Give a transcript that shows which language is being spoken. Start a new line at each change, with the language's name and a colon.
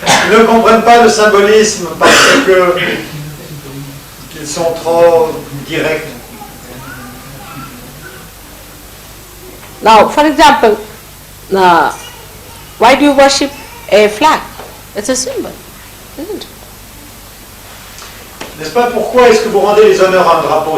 French: Ils ne comprennent pas le symbolisme parce qu'ils sont trop directs.
English: Now, for example, why do you worship a flag? It's a symbol, isn't it?
French: N'est-ce pas pourquoi est-ce que vous rendez les honneurs à un drapeau?